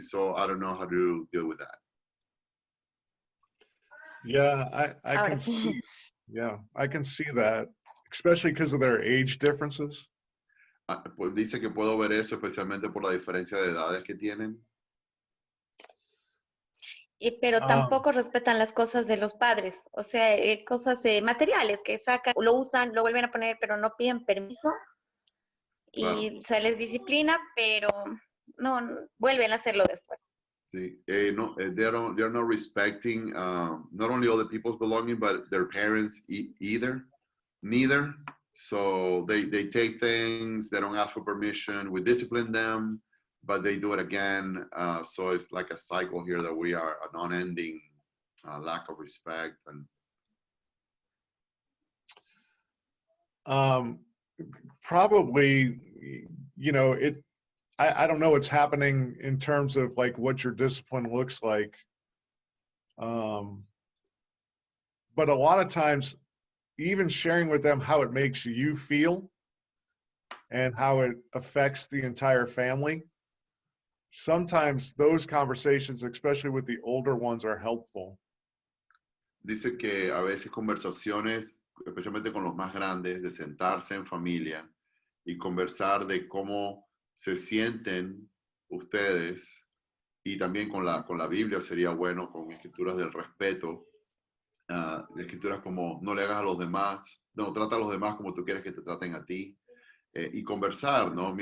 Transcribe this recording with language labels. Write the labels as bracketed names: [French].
[English] So I don't know how to deal with that. Yeah, I can see. Yeah, I can see that, especially because of their age differences. [Spanish] Pues dice que puedo ver eso, especialmente por la diferencia de edades que tienen. Pero tampoco respetan las cosas de los padres, o sea, cosas materiales que sacan, lo usan, lo vuelven a poner, pero no piden permiso y se les disciplina, pero no vuelven a hacerlo después. Sí, no, [English] they're not respecting not only other people's belongings, but their parents neither. So they take things, they don't ask for permission, we discipline them, but they do it again. So it's like a cycle here that we are an unending lack of respect. And probably, you know, I don't know what's happening in terms of like what your discipline looks like. But a lot of times, even sharing with them how it makes you feel and how it affects the entire family, sometimes those conversations, especially with the older ones, are helpful. [Spanish] Dice que a veces conversaciones, especialmente con los más grandes, de sentarse en familia y conversar de cómo se sienten ustedes, y también con la Biblia sería bueno, con escrituras del respeto, escrituras como no le hagas a los demás, no trata a los demás como tú quieres que te traten a ti, y conversar, ¿no?